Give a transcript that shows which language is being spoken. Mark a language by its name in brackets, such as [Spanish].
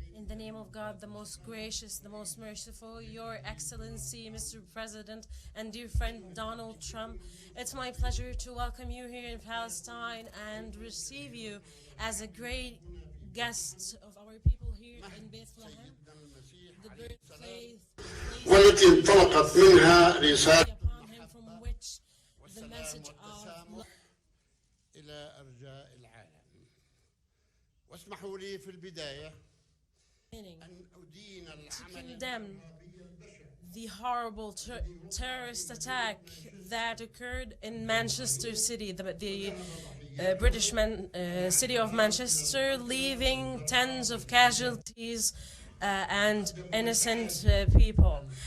[English] the name of God, the most gracious, the most merciful, Your Excellency, Mr. President, and dear friend Donald Trump, it's my pleasure to welcome you here in Palestine and receive you as a great guest of our people here in Bethlehem, the birthplace [Arabic] والتي انطلقت منها رسالة [English] upon him from which the message of love. [Arabic] إلى أرجاء العالم. واسمحوا لي في البداية أن أدين العمل [English] Condemn the horrible terrorist attack that occurred in Manchester City, the British city of Manchester, leaving tens of casualties and innocent people.